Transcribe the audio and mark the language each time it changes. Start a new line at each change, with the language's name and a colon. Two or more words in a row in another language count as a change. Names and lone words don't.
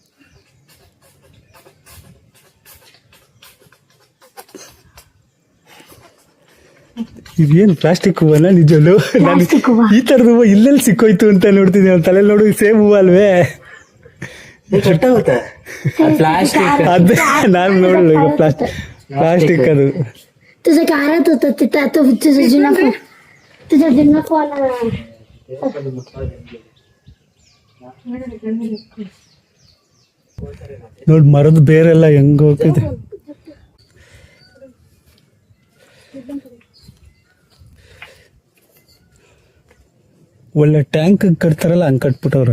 Kannada: ಇದೇನು ಪ್ಲಾಸ್ಟಿಕ್ ಹೂವನ ನಿಜಲ್ಲೂ? ನಾನು ಈ ತರದ ಹೂವು ಇಲ್ಲೆಲ್ಲಿ ಸಿಕ್ಕೋಯ್ತು ಅಂತ ನೋಡ್ತಿದ್ದೆ. ಅವ್ನ ತಲೆ ನೋಡು ಸೇಮ್ ಹೂವು ಅಲ್ವೇ? ಪ್ಲಾಸ್ಟಿಕ್ ಅದೇ ನಾನು ನೋಡಲ್ಲ ಈಗ ಪ್ಲಾಸ್ಟಿಕ್ ಅದು.
Marathi: तुझं काय होतं तिथं तो तुझं जुना फोन
Kannada: ನೋಡಿ ಮರದ ಬೇರೆಲ್ಲ ಹೆಂಗ್ ಹೋಗ್ತಿದೆ. ಒಳ್ಳೆ ಟ್ಯಾಂಕ್ ಕಟ್ತಾರಲ್ಲ ಹಂಗ್ ಕಟ್ಬಿಟ್ಟವ್ರ.